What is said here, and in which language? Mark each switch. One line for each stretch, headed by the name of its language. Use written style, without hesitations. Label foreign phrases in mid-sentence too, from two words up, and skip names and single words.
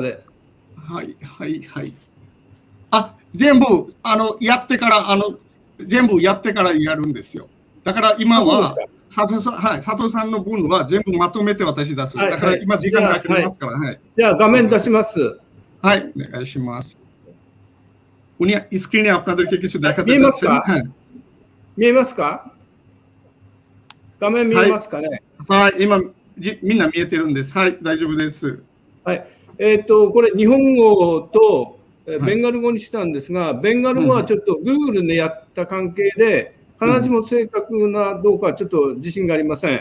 Japanese: はい、はい、はい。全部、やってから、全部やってからやるんですよ。だから今は、佐藤さんの分は全部まとめて私出す。だから今時間がかかりますから。はい。じゃあ画面出します。はい、お願いします。
Bangla: উনি স্ক্রিনে আপনাদেরকে কিছু দেখাতে চাচ্ছেন। হ্যাঁ।
Japanese: 見えますか？画面見えますかね？はい、今みんな見えてるんです。はい、大丈夫です。はい。これ日本語とベンガル語にしたんですが、ベンガル語はちょっと Google でやった関係で、必ずしも正確などうかちょっと自信がありません。